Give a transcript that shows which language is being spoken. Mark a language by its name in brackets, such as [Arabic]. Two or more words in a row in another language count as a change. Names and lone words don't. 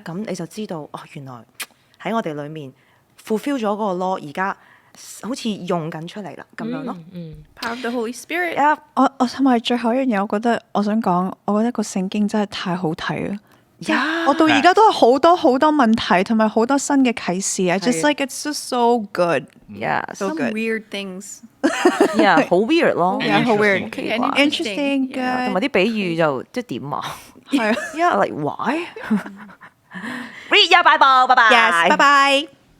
[Cantonese] 咁你就知道哦，原來喺我哋裡面 fulfill 咗嗰個 law，而家好似用緊出嚟啦咁樣咯。 [English] Power of the Holy Spirit. [Cantonese] 我同埋最後一樣嘢，我想講，我覺得個聖經真係太好睇啦。我到而家都有好多問題，同埋好多新嘅啟示。 [English] I just like it's just so good. Yeah， So Some good. weird things. [Cantonese] yeah，好 weird 咯。 Yeah, 好 weird. [English] Interesting. And Interesting, yeah. [Cantonese] 同埋啲比喻就即係點啊？係啊。 [English] Yeah，like why？ [Cantonese] Read 呀，拜拜，拜拜。 Yes，拜拜。